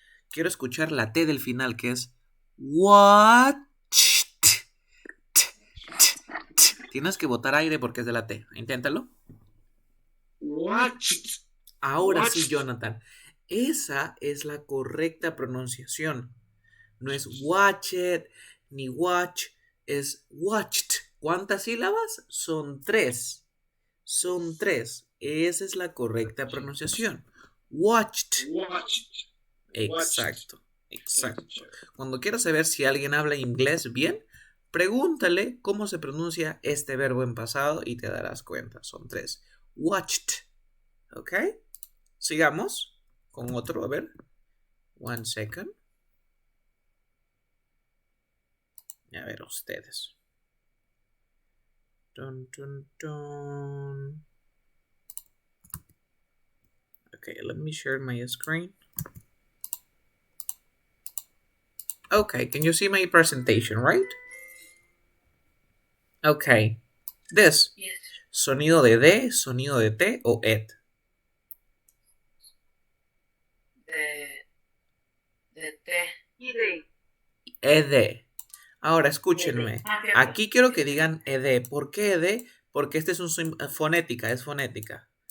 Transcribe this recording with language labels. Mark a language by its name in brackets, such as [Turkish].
[Spanish] Quiero escuchar la T del final que es watched. Tienes que botar aire porque es de la T. Inténtalo. [English] Watched. [Spanish] Ahora sí, [English] Watched. Jonathan. [Spanish] Esa es la correcta pronunciación. No es watched ni watch, es watched. ¿Cuántas sílabas? Son 3. Son 3. Esa es la correcta pronunciación. [English] Watched. Watched. [Spanish] Exacto, exacto. Cuando quieras saber si alguien habla inglés bien, pregúntale cómo se pronuncia este verbo en pasado y te darás cuenta. Son 3. Watched. ¿Ok? Sigamos con otro. A ver. 1 second. A ver ustedes. Dun, dun, dun. [English] Okay, let me share my screen. Okay, can you see my presentation, right? Okay. This. Yes. [Spanish] Sonido de D, sonido de T o ET. De T. Y de. ED. Ahora escúchenme. Aquí quiero que digan ED. ¿Por qué ED? Porque este es fonética, es fonética.